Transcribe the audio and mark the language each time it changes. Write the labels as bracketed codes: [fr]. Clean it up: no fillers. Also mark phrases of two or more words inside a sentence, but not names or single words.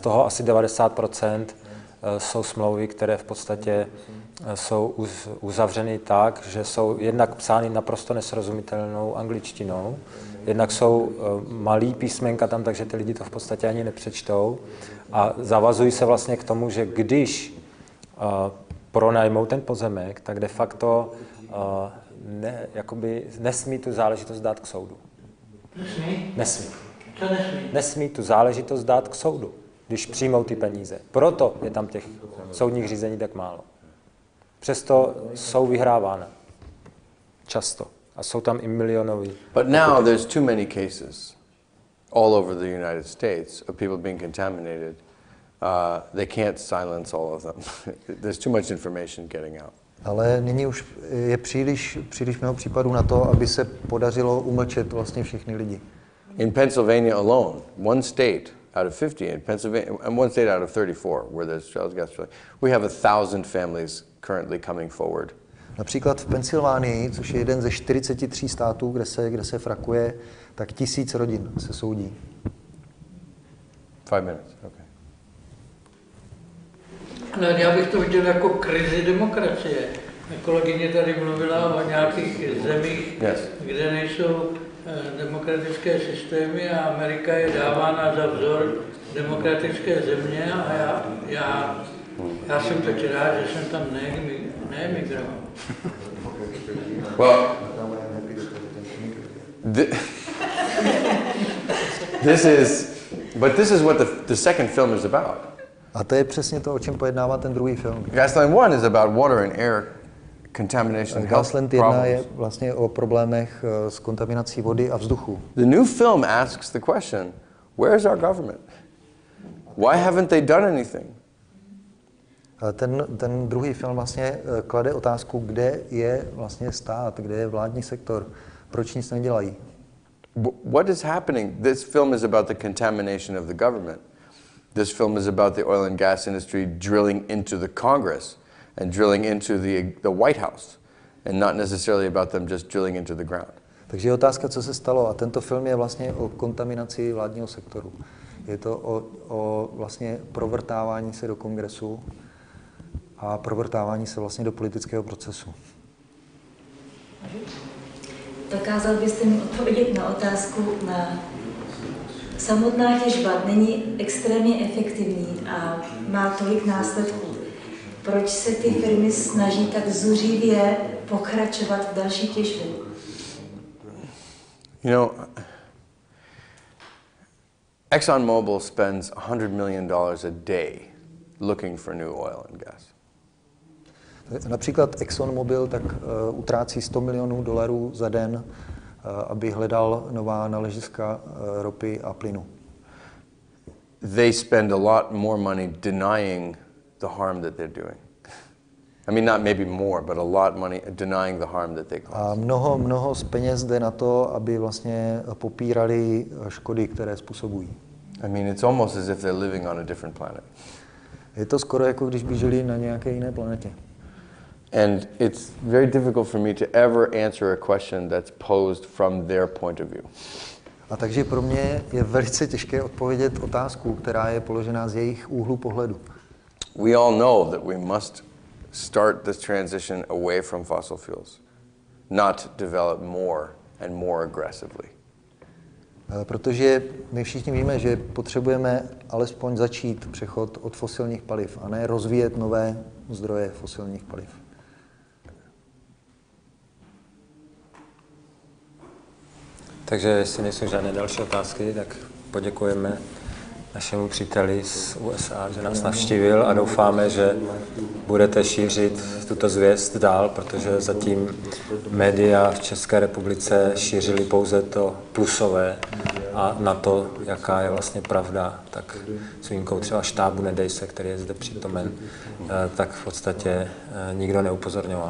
[cs] toho asi 90% jsou smlouvy, které v podstatě jsou uzavřeny tak, že jsou jednak psány naprosto nesrozumitelnou angličtinou, jednak jsou malý písmenka tam, takže ty lidi to v podstatě ani nepřečtou a zavazují se vlastně k tomu, že když pronajmou ten pozemek, tak [la] de facto [cs] nesmí tu záležitost dát k soudu. Nesmí. Co nesmí? Nesmí tu záležitost dát k soudu, když přijmou ty peníze. Proto je tam těch soudních řízení tak málo. Přesto jsou vyhrávána. Často. A jsou tam i milionový. [en] But now there's too many cases all over the United States of people being contaminated. They can't silence all of them. There's too much information getting out. [cs] Ale nyní už je příliš mnoho případů na to, aby se podařilo umlčet vlastně všechny lidi. [en] In Pennsylvania alone, one state out of 50 in Pennsylvania, and one state out of 34 where there's child gas drilling, we have 1,000 families currently coming forward. [cs] Například v Pensylvánii, což je jeden ze 43 států, kde se frakuje, tak 1000 rodin se soudí. [en] 5 minutes, okay. [cs] No, já bych to viděl jako krizi demokracie. Kolegyně tady mluvila o nějakých zemích, kde nejsou demokratické systémy a Amerika je dávána za vzor demokratické země a já jsem tak rád, že jsem tam neemigroval. [en] Well, this is what the second film is about. [cs] A to je přesně to, o čem pojednává ten druhý film. [en] GASLAND I is about water and air contamination. [cs] GASLAND I je vlastně o problémech s kontaminací vody a vzduchu. [en] The new film asks the question, where is our government? Why haven't they done anything? [cs] Ten druhý film vlastně klade otázku, kde je vlastně stát, kde je vládní sektor, proč nic nedělají. [en] What is happening? This film is about the contamination of the government. This film is about the oil and gas industry drilling into the Congress and drilling into the White House, and not necessarily about them just drilling into the ground. [cs] Takže je otázka, co se stalo, a tento film je vlastně o kontaminaci vládního sektoru. Je to o vlastně provrtávání se do Kongresu a provrtávání se vlastně do politického procesu. Dokázal byste mi odpovědět na otázku na samotná těžba není extrémně efektivní a má tolik následků. Proč se ty firmy snaží tak zuřivě pokračovat v další těžbě? [en] You know, ExxonMobil spends $100 million a day looking for new oil and gas. [cs] Například ExxonMobil tak utrácí $100 milionů za den, aby hledal nová naleziska ropy a plynu. [en] They spend a lot more money denying the harm that they're doing. I mean, not maybe more, but a lot money denying the harm that they cause. [cs] A mnoho z peněz jde na to, aby vlastně popírali škody, které způsobují. [en] I mean, it's almost as if they're living on a different planet. [cs] Je to skoro jako když by žili na nějaké jiné planetě. [en] And it's very difficult for me to ever answer a question that's posed from their point of view. [cs] A takže pro mě je velice těžké odpovědět otázku, která je položená z jejich úhlu pohledu. [en] We all know that we must start this transition away from fossil fuels, not develop more and more aggressively. [cs] Protože my všichni víme, že potřebujeme alespoň začít přechod od fosilních paliv a ne rozvíjet nové zdroje fosilních paliv. Takže jestli nejsou žádné další otázky, tak poděkujeme našemu příteli z USA, že nás navštívil a doufáme, že budete šířit tuto zvěst dál, protože zatím média v České republice šířili pouze to plusové a na to, jaká je vlastně pravda, tak s výjimkou třeba štábu Nedej se, který je zde přítomen, tak v podstatě nikdo neupozorňoval.